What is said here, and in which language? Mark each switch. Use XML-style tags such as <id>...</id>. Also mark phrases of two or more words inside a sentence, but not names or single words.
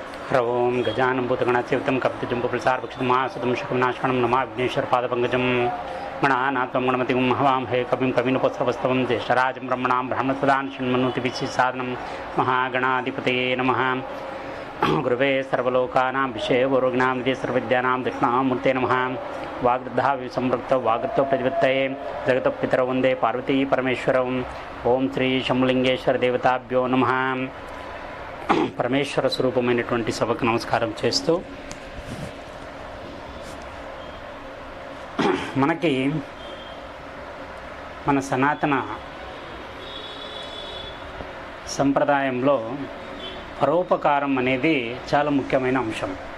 <sa>ह्रवों गजानं भूतगणासेवितं कपितजम्बुफलसारभक्षितमासुतं शकमनाशकणं नमा विघ्नेश्वरपादपङ्कजं गणानात्वं गणपतिं हवामहे कविं कविनुपस्रवस्तवं ज्येष्ठराजं ब्रह्मणां ब्राह्मणप्रदान षण्मनोतिभिस्साधनं महागणाधिपतये नमः। गुरुवे सर्वलोकानां विषये गुरुज्ञां निधे सर्वविद्यानां दक्षिणामूर्ते नमः। वाग्दधा विसंवृक्तौ वागृतौ प्रतिपत्तये जगतः पितरौ वन्दे पार्वती परमेश्वरम्। ओं श्री शंभुलिंगेश्वर देवताभ्यो नमः।</sa> <te>పరమేశ్వర స్వరూపమైనటువంటి సభకు నమస్కారం చేస్తూ, మనకి మన సనాతన సంప్రదాయంలో పరోపకారం అనేది చాలా ముఖ్యమైన అంశం.</te>